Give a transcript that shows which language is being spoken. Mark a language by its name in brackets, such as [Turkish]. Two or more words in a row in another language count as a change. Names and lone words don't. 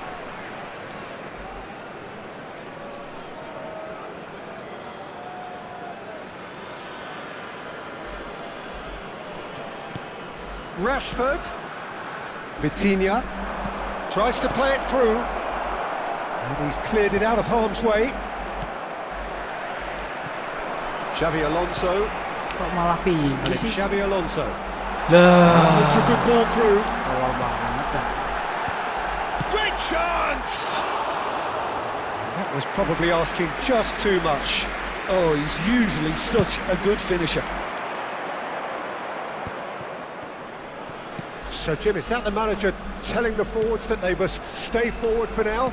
[English] Rashford. Vitinha tries to play it through. And he's cleared it out of harm's way. Xavi Alonso. [Indonesian] Kok malah [English] And [Indonesian] pergi [English] it's [Indonesian] sih? [English] Xavi Alonso. [Indonesian] Lah, [English] It's a good ball through. [Indonesian] awal banget dah. [English] Great chance! That was probably asking just too much. Oh, he's usually such a good finisher. So, Jim, is that the manager telling the forwards that they must stay forward for now?